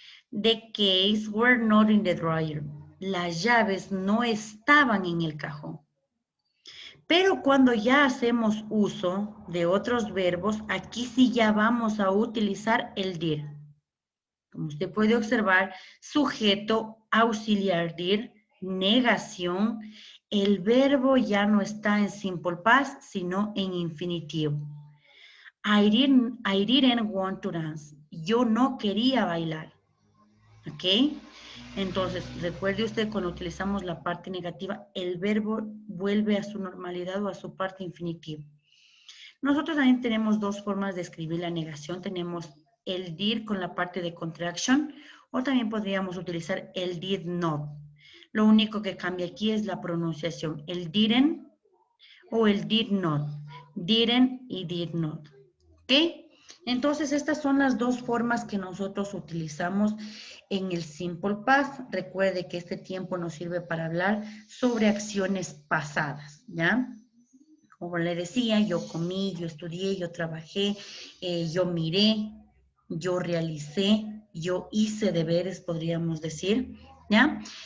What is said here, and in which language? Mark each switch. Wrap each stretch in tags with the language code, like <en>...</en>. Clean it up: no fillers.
<en>The keys were not in the dryer.</en> <es>Las llaves no estaban en el cajón. Pero cuando ya hacemos uso de otros verbos, aquí sí ya vamos a utilizar el did. Como usted puede observar, sujeto, auxiliar did, negación, el verbo ya no está en simple past, sino en infinitivo.</es> <en>I didn't want to dance.</en> <es>Yo no quería bailar.</es> <en>¿Ok?</en> <es>Entonces, recuerde usted, cuando utilizamos la parte negativa, el verbo vuelve a su normalidad o a su parte infinitiva. Nosotros también tenemos dos formas de escribir la negación. Tenemos el did con la parte de contraction o también podríamos utilizar el did not. Lo único que cambia aquí es la pronunciación. El didn't o el did not. Didn't y did not. ¿Ok? Entonces, estas son las dos formas que nosotros utilizamos en el Simple Past. Recuerde que este tiempo nos sirve para hablar sobre acciones pasadas, ¿ya? Como le decía, yo comí, yo estudié, yo trabajé, yo miré, yo realicé, yo hice deberes, podríamos decir, ¿ya?</es>